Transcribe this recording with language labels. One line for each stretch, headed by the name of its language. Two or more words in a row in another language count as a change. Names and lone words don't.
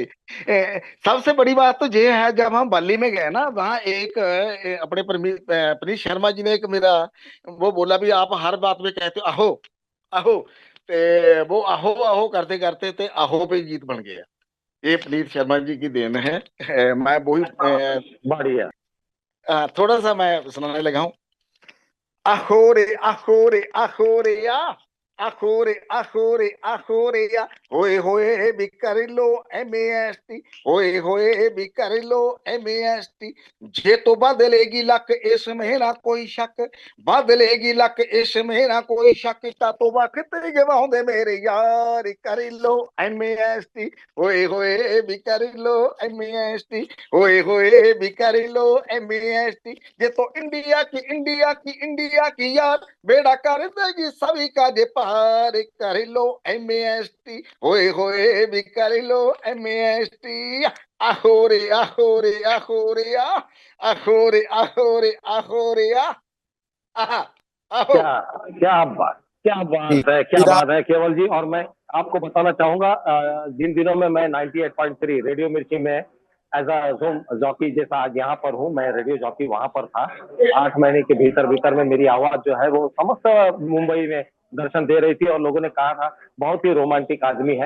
Hindi: सबसे बड़ी बात तो ये है, जब हम बल्ली में गए ना, वहाँ एक अपने पनीत शर्मा जी ने एक मेरा वो बोला भी, आप हर बात में कहते हो आहो आहो, ते वो आहो आहो करते करते ते आहो पे गीत बन गया। ये पनीत शर्मा जी की देन है। मैं वही बढ़िया। थोड़ा सा मैं सुनाने लगा हूँ। आहो रे आहो रे आहो रे या, आहो रे आहो रे आहो रे या, होए होए भी कर लो MAST, होए होए भी कर लो MAST। जे तो बदलेगी लक इसमें ना कोई शक, बदलेगी लक इसमें ना कोई शक, ता तो वक्त
Punjabi: गवाਉਂਦੇ
Hindi: मेरे यार, कर लो MAST, होए होए भी कर लो MAST, होए होए भी कर लो MAST। ये तो इंडिया की इंडिया की इंडिया की यार, बेड़ा कर देगी सभी का जे पार, कर लो MAST, होए होए भी कर लो MAST। आहो रे आहो रे आहो रे आ, आहो रे आहो रे आहो रे आ, आहा, आहो। क्या क्या बात, क्या बात है, क्या फिर आप बात है केवल जी। और मैं आपको बताना चाहूंगा, जिन दिनों में मैं 98.3 रेडियो मिर्ची में
English: as a zoom jockey
Hindi: जैसा आज यहाँ पर हूँ, मैं
English: radio jockey
Hindi: वहां पर था। 8 महीने के भीतर भीतर में मेरी आवाज जो है वो समस्त मुंबई में दर्शन दे रही थी, और लोगों ने कहा था बहुत ही रोमांटिक आदमी है।